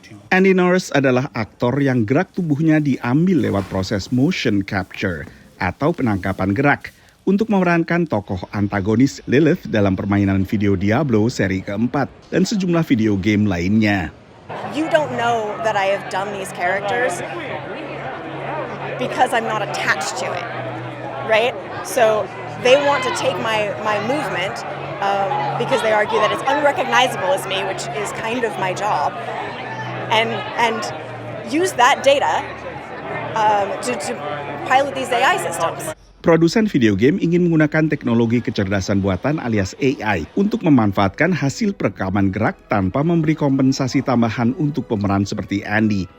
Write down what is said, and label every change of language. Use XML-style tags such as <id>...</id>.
<id>Andy Norris adalah aktor yang gerak tubuhnya diambil lewat proses motion capture atau penangkapan gerak untuk memerankan tokoh antagonis Lilith dalam permainan video Diablo seri keempat dan sejumlah video game lainnya.</id> <en>You don't know that I have done these characters because I'm not attached to it, right? So they want to take my movement because they argue that it's unrecognizable as me, which is kind of my job, and use that data to pilot these AI systems.</en> <id>Produsen video game ingin menggunakan teknologi kecerdasan buatan alias AI untuk memanfaatkan hasil perekaman gerak tanpa memberi kompensasi tambahan untuk pemeran seperti Andy.</id>